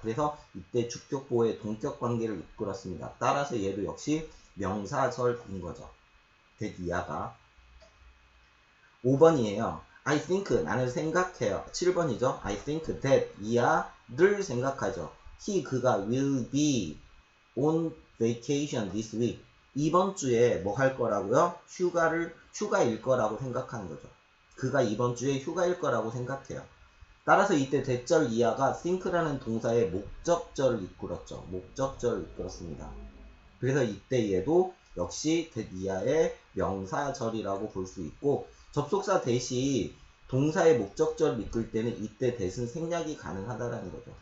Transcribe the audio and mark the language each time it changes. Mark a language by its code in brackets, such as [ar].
[ko] 그래서 이때 주격 보어의 동격 관계를 이끌었습니다. 따라서 얘도 역시 명사절인 거죠. that 이하가. 5번이에요. [en] I think, [ko] 나는 생각해요. 7번이죠. [en] I think that [ko] 이하를 생각하죠. [en] he, [ko] 그가 [en] will be on vacation this week. [ko] 이번 주에 뭐 할 거라고요? 휴가일 거라고 생각하는 거죠. 그가 이번 주에 휴가일 거라고 생각해요. 따라서 이때 대절 이하가 think라는 동사의 목적절을 이끌었죠. 목적절을 이끌었습니다. 그래서 이때 얘도 역시 that 이하의 명사절이라고 볼 수 있고, 접속사 대시 동사의 목적절을 이끌 때는 이때 that은 생략이 가능하다라는 거죠.